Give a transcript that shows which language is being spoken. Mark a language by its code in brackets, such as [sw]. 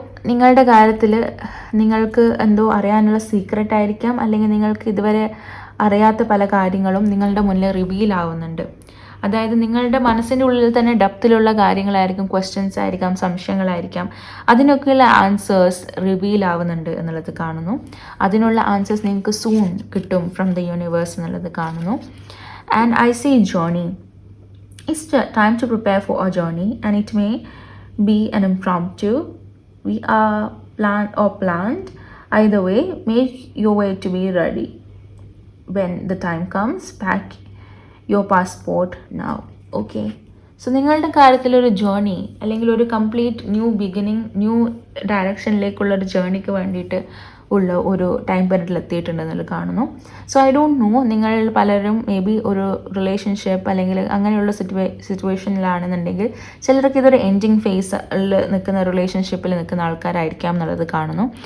[ml] നിങ്ങളുടെ കാര്യത്തിൽ നിങ്ങൾക്ക് എന്തോ അറിയാനുള്ള സീക്രട്ട് ആയിരിക്കാം, അല്ലെങ്കിൽ നിങ്ങൾക്ക് ഇതുവരെ അറിയാത്ത പല കാര്യങ്ങളും നിങ്ങളുടെ മുന്നിൽ റിവീൽ ആവുന്നുണ്ട്. അതായത് നിങ്ങളുടെ മനസ്സിൻ്റെ ഉള്ളിൽ തന്നെ ഡെപ്തിലുള്ള കാര്യങ്ങളായിരിക്കും, ക്വസ്റ്റ്യൻസ് ആയിരിക്കാം, സംശയങ്ങളായിരിക്കാം. അതിനൊക്കെയുള്ള ആൻസേഴ്സ് റിവീൽ ആവുന്നുണ്ട് എന്നുള്ളത് കാണുന്നു. അതിനുള്ള ആൻസേഴ്സ് നിങ്ങൾക്ക് സൂൺ കിട്ടും [en] from the universe [ml] എന്നുള്ളത് കാണുന്നു. [en] And I see journey. It's time to prepare for a journey, and it may be an impromptu. We are planned. Either way, make your way to be ready. When the time comes, pack your passport now. Okay. [ml] So നിങ്ങളുടെ കാര്യത്തിലൊരു journey, അല്ലെങ്കിൽ ഒരു complete new beginning, new ഡയറക്ഷനിലേക്കുള്ളൊരു ജേർണിക്ക് വേണ്ടിയിട്ട് ഉള്ള ഒരു time പീരീഡിൽ എത്തിയിട്ടുണ്ടെന്നുള്ളത് കാണുന്നു. So [en] I don't know, [ml] നിങ്ങൾ പലരും മേ ബി ഒരു റിലേഷൻഷിപ്പ് അല്ലെങ്കിൽ അങ്ങനെയുള്ള സിറ്റുവേഷനിലാണെന്നുണ്ടെങ്കിൽ ചിലർക്ക് ഇതൊരു എൻഡിങ് ഫേസിൽ നിൽക്കുന്ന റിലേഷൻഷിപ്പിൽ നിൽക്കുന്ന ആൾക്കാരായിരിക്കാം എന്നുള്ളത് കാണുന്നു.